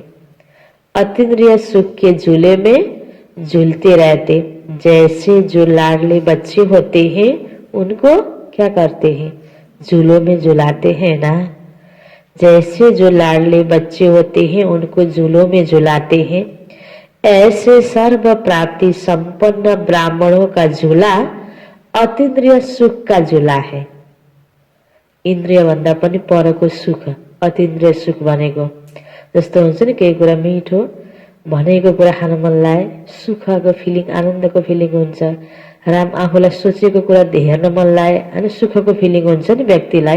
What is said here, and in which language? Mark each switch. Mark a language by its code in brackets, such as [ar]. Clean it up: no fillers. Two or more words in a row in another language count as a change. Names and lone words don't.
[hi] अतीन्द्रिय सुख के झूले में झूलते रहते, जैसे जो लाडले बच्चे होते हैं उनको क्या करते हैं, झूलों में झुलाते हैं ना। जैसे जो लाडले बच्चे होते हैं उनको झूलों में झुलाते हैं, ऐसे सर्व प्राप्ति संपन्न ब्राह्मणों का झूला अतीन्द्रिय सुख का झूला है। [ne] इन्द्रिय भन्दा पनि परको सुख अतीन्द्रिय सुख भनेको। जस्तो हुन्छ नि, केही कुरा मिठो भनेको कुरा खान मन लागे, सुखको फिलिङ, आनन्दको फिलिङ हुन्छ। आफूलाई सोचेको कुरा हेर्न मन लागे होइन, सुखको फिलिङ हुन्छ नि व्यक्तिलाई।